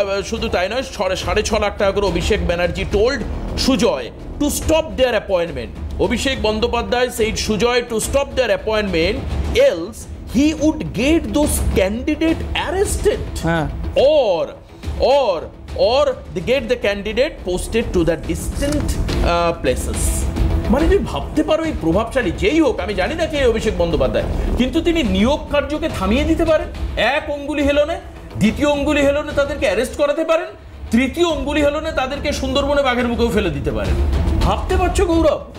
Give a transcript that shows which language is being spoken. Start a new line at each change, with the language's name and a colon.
Bangla: শুধু তাই নয়, 6.5 লাখ টাকা করে
English: Abhishek Banerjee told Sujoy to stop their appointment. Abhishek Bandyopadhyay said Sujoy to stop their appointment else he would get those candidate arrested or they get the candidate posted to the distant places.
Bangla: মানে তুমি ভাবতে পারো এই প্রভাবশালী যেই হোক, আমি জানি না কে অভিষেক বন্দ্যোপাধ্যায়, কিন্তু তিনি নিয়োগ কার্যকে থামিয়ে দিতে পারেন এক অঙ্গুলি হেলনে, দ্বিতীয় অঙ্গুলি হেলনে তাদেরকে অ্যারেস্ট করাতে পারেন, তৃতীয় অঙ্গুলি হেলনে তাদেরকে সুন্দরবনে বাঘের মুখেও ফেলে দিতে পারেন। ভাবতে পারছো গৌরব?